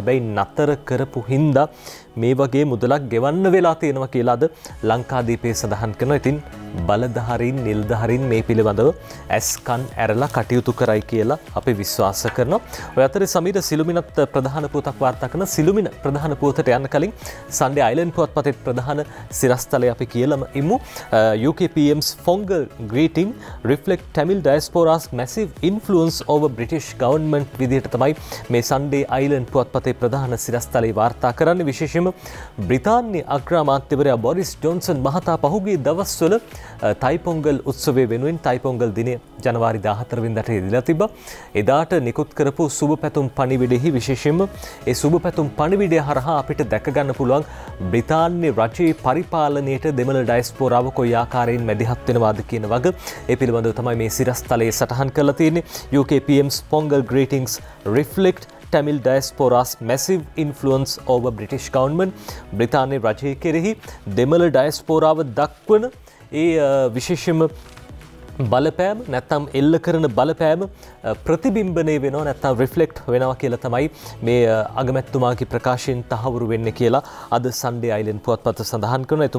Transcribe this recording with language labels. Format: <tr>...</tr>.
<si>හැබැයි නතර කරපු හින්දා මේ වගේ මුදලක් ගෙවන්න වෙලා තියෙනවා කියලා අද ලංකාදීපේ සඳහන් කරනවා. ඉතින් බලධාරීන් නිලධාරීන් මේ පිළිබඳව ඇස්කන් ඇරලා කටයුතු කරයි කියලා අපි විශ්වාස කරනවා. ඔය අතරේ සමීර සිළුමිණත් ප්‍රධාන පුවතක් වාර්තා කරන සිළුමිණ ප්‍රධාන පුවතට යන්න කලින් Sunday Island පුවත්පතේ ප්‍රධාන සිරස්තලය අපි කියලාම ඉමු.</si> <en>UK PM's Pongal greeting reflect Tamil diaspora's massive influence over British government</en> <si>විදිහට තමයි මේ Sunday Island පුවත්පතේ ප්‍රධාන සිරස්තලය වාර්තා කරන්නේ. විශේෂයෙන්ම බ්‍රිතාන්‍ය අග්‍රාමාත්‍යවරයා බොරිස් ජොන්සන් මහතා පහුගිය දවස්වල තයි පොංගල් උත්සවය වෙනුවෙන් තයි පොංගල් දිනය ජනවාරි 14 වෙනිදාට යෙදලා තිබ්බා. එදාට නිකුත් කරපු සුබ පැතුම් පණිවිඩෙහි විශේෂයෙන්ම ඒ සුබ පැතුම් පණිවිඩය හරහා අපිට දැක ගන්න පුළුවන් බ්‍රිතාන්‍ය රජයේ පරිපාලනයට දෙමළ ඩයස්පෝරාව කොයි ආකාරයෙන් මැදිහත් වෙනවාද කියන වග ඒ පිළිබඳව තමයි මේ සිරස්තලයේ සටහන් කරලා තියෙන්නේ.</si> <en>UK PM's Pongal greetings reflect Tamil diaspora's massive influence over British government.</en> <si>බ්‍රිතාන්‍ය රජය කෙරෙහි දෙමළ ඩයස්පෝරාව දක්වන ඒ විශේෂම බලපෑම නැත්තම් එල්ල කරන බලපෑම ප්‍රතිබිම්බණය වෙනවා නැත්තම් රිෆ්ලෙක්ට් වෙනවා කියලා තමයි මේ අගමැතිතුමාගේ ප්‍රකාශයෙන් තහවුරු වෙන්නේ කියලා අද Sunday Island පුවත්පත සඳහන් කරනවා.</si>